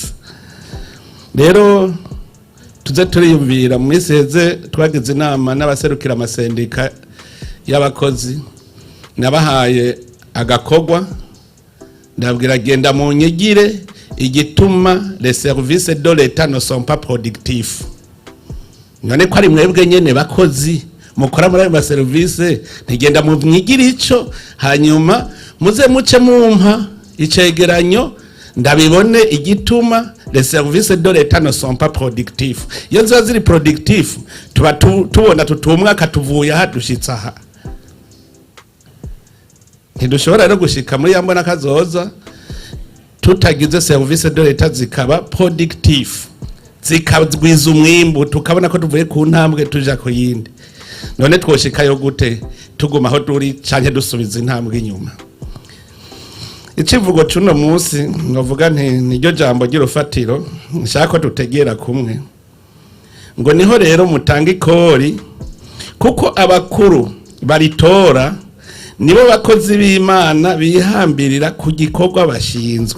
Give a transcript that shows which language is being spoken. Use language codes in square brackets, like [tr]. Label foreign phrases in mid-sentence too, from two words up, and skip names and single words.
[rn] Rero tuze turiyumvira, mu minsi heze twagize inama n'abaserukira amasendika y'abakozi, nabahaye agakogwa, ndabwira genda mu nyigire igituma [fr] les services de l'État ne sont pas productifs. [rn] None ko ari mwebwe nyene bakozi mukora muri ayo service, ntigenda mu mwigire ico, hanyuma muze muce mumpa icegeranyo ndabibone igituma [fr] les services de l'État ne sont pas productifs. [rn] Iyo ziba ziri productif tuba tubona tutumwaka tuvuye aha dushitsa aha. Ntidushobora rero gushika muri yambona kazoza tutagize [fr] service de l'État [rn] zikaba productif, zikagwiza umwimbu, tukabona ko tuvuye ku ntambwe tuja ku yindi. None twoshikayo gute tuguma aho turi canke dusubiza intambwe inyuma? Ikivugo cuno munsi ngovuga nti niryo jambo girufatiro nshaka ko tutegera kumwe, ngo niho rero mutanga ikori kuko abakuru baritora nibo bakozi b'Imana bihambirira ku gikorwa bashinzwe.